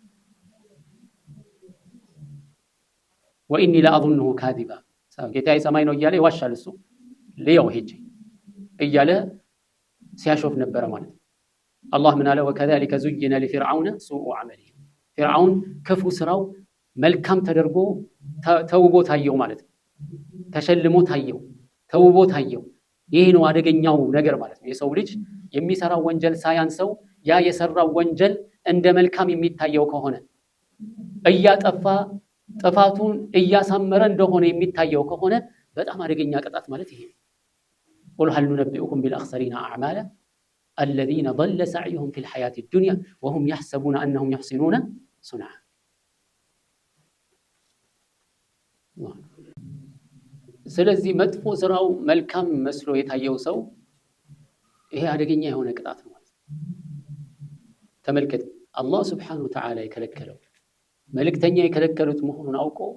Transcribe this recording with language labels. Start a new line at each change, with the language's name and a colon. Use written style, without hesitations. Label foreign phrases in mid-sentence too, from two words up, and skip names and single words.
Arabic: واني لا اظنه كاذبا
Amharic: ጌታዬ ሰማይ ነው እያለ ይዋሻል እሱ ልየው ሄጄ እያለ ሲያሾፍ ነበር ማለት አላህ ምን አለ
Arabic: وكذلك زين لفرعون سوء عمله فرعون
Amharic: ክፉ ስራው መልካም ተደርጎ ተውቦ ታየው ማለት ነው ተሸልሞ ታየው ተውቦ ታየው ይሄ ነው አደገኛው ነገር ማለት ነው የሰው ልጅ የሚሰራው ወንጀል ሳያንሰው ያ የሰራው ወንጀል እንደ መልካም የሚታየው ከሆነ እያጠፋ ጥፋቱን እያሳመረ እንደሆነ የሚታየው ከሆነ በጣም አደገኛ ቅጣት ማለት ይሄ
Arabic: قل هل ننبئكم بالاخسرين اعمالا الذين ضل سعيهم في الحياه الدنيا وهم يحسبون انهم يحسنون صنعا
Amharic: ስለዚህ መጥፎ ስራው መልካም መስሎ የታየው ሰው ይሄ አደገኛ የሆነ ቅጣት ነው ማለት ተመልከት አላህ
Arabic: سبحانه وتعالى
Amharic: የከለከለው መልእክተኛ የከለከሉት መሆኑን አውቆ